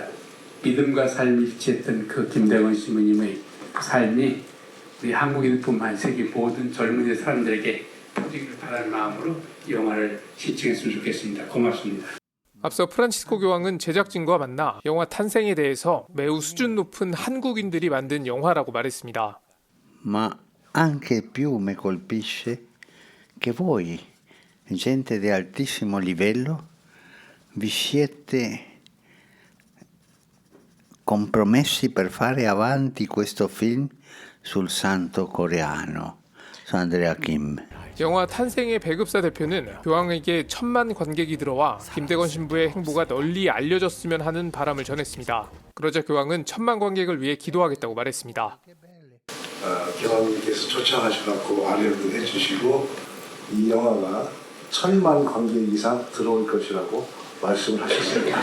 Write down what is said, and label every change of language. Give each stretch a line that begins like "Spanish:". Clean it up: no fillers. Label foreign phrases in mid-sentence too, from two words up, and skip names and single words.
Korean: 믿음과 삶이 일치했던 그 김대건 신부님의 삶이 우리 한국인뿐만 세계 모든 젊은 사람들에게 퍼지기를 바라는 마음으로 이 영화를 시청했으면 좋겠습니다. 고맙습니다. 앞서 프란치스코 교황은 제작진과 만나 영화 탄생에 대해서 매우 수준 높은 한국인들이 만든 영화라고 말했습니다.
Italian: Ma anche più mi colpisce che voi, gente di altissimo livello, vi siete compromessi per fare avanti questo film sul santo coreano, San Andrea Kim.
Korean: 영화 탄생의 배급사 대표는 교황에게 1000만 관객이 들어와 김대건 신부의 행보가 널리 알려졌으면 하는 바람을 전했습니다. 그러자 교황은 1000만 관객을 위해 기도하겠다고 말했습니다. 교황님께서 초청하셔서 알려도 해주시고 이 영화가 1000만 관객 이상 들어올 것이라고 말씀을 하셨습니다.